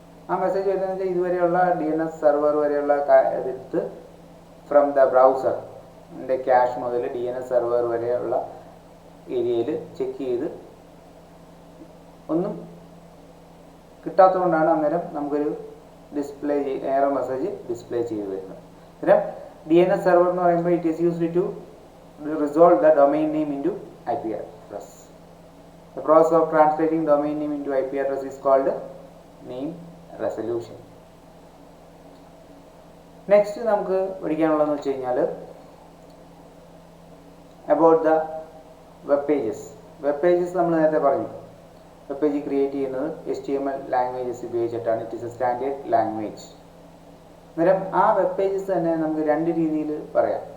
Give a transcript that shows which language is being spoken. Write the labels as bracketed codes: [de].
[ml] ആ മെസ്സേജ് വരുന്നതെന്ന് വെച്ചാൽ ഇതുവരെയുള്ള DNS സെർവർ വരെയുള്ള എടുത്ത് ഫ്രം ദ ബ്രൗസറിൻ്റെ ക്യാഷ് മുതൽ DNS സെർവർ വരെയുള്ള ഏരിയയിൽ ചെക്ക് ചെയ്ത് ഒന്നും കിട്ടാത്തതുകൊണ്ടാണ് അന്നേരം നമുക്കൊരു ഡിസ്പ്ലേ എറർ മെസ്സേജ് ഡിസ്പ്ലേ ചെയ്ത് വരുന്നത്. അന്നേരം DNS സെർവർ എന്ന് പറയുമ്പോൾ [en] It is used to resolve the domain name into IP address. The process of translating domain name into IP address is called name resolution. [ml] Next നമുക്ക് പഠിക്കാനുള്ളതെന്ന് വെച്ച് കഴിഞ്ഞാൽ [en] About the web pages. [ml] Web pages നമ്മൾ നേരത്തെ പറഞ്ഞു. Web page create ചെയ്യുന്നത് HTML languages ഉപയോഗിച്ചിട്ടാണ്. [en] It is a standard language. [ml] അന്നേരം ആ വെബ് പേജസ് തന്നെ നമുക്ക് രണ്ട് രീതിയിൽ പറയാം.